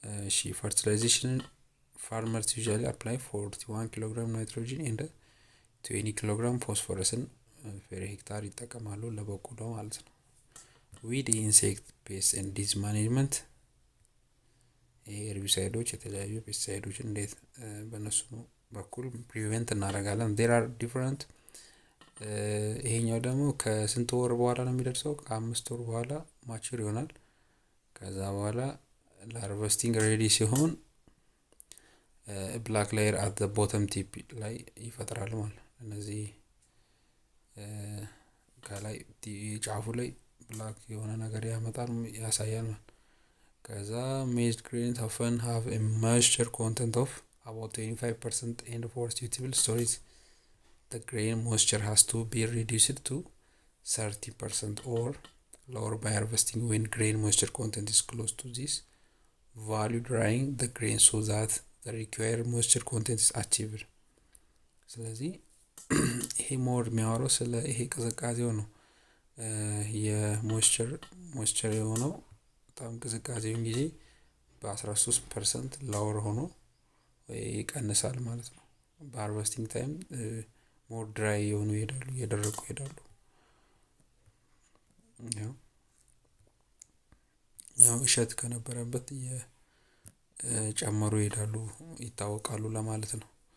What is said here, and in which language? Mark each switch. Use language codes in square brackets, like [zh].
[am] እሺ ፈርቲላይዜሽን [en] farmers usually apply 41 kg nitrogen and 20 kg phosphorus per hectare [am] ይጠቀማሉ ለበቆሎ ማለት ነው። [en] weed insect pest and disease management herbicides [am] የተለያዩ ፔስቲሳይዶች እንዴት በነሱ በኩል ፕሪቨንት እናደርጋለን። [en] there are different [am] ይሄኛው ደግሞ ከስንት ወር በኋላ ነው የሚደርሰው? ከ5 ወር በኋላ ማቹር ይሆናል። ከዛ በኋላ ለሃርቨስቲንግ ሬዲ ሲሆን ብላክ ሌየር አት ዘ ቦተም ቲፕ ላይ ይፈጥራል ማለት ነው። እነዚህ ከላይ ጫፉ ላይ ብላክ የሆነ ነገር ያሳያል ማለት። ከዛ [en] ሜዝ ግሬን often have a moisture content of about 25% and for suitable storage the grain moisture has to be reduced to 30% or lower by harvesting when grain moisture content is close to this value, drying the grain so that the required moisture content is achieved. [am] ስለዚህ ይሄ ሞር የሚያወራው ስለ ይሄ ቅዝቃዜው ነው። የሞይስቸር የሆነው በጣም ቅዝቃዜውን ጊዜ በ13% ላወር ሆኖ ይቀንሳል ማለት ነው። በሃርቨስቲንግ ታይም ሞር ድራይ የሆኑ ይሄዳሉ፣ እየደረቁ ይሄዳሉ። ያው እሸት ከነበረበት እየጨመሩ ይሄዳሉ፣ ይታወቃሉ ለማለት ነው።